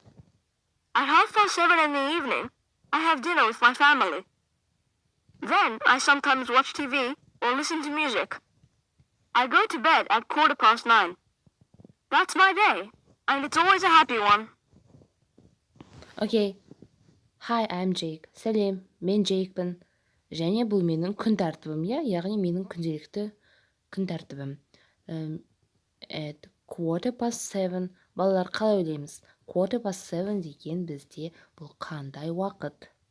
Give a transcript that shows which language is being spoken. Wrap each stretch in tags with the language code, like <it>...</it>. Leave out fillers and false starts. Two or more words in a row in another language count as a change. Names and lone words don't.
<en>At 7:30 in the evening, I have dinner with my family. Then I sometimes watch TV or listen to music. I go to bed at 9:15. That's my day, and it's always a happy one. Okay. Hi, I'm Jake.</en> <kk>Сәлем, мен Джейкпін. Және бұл менің күн тәртібім, яғни менің күнделікті күн тәртібім.</kk> <en>At 7:15.</en> <kk>Балалар, қалай ойлаймыз? 7:15 деген бізде бұл қандай уақыт?</kk>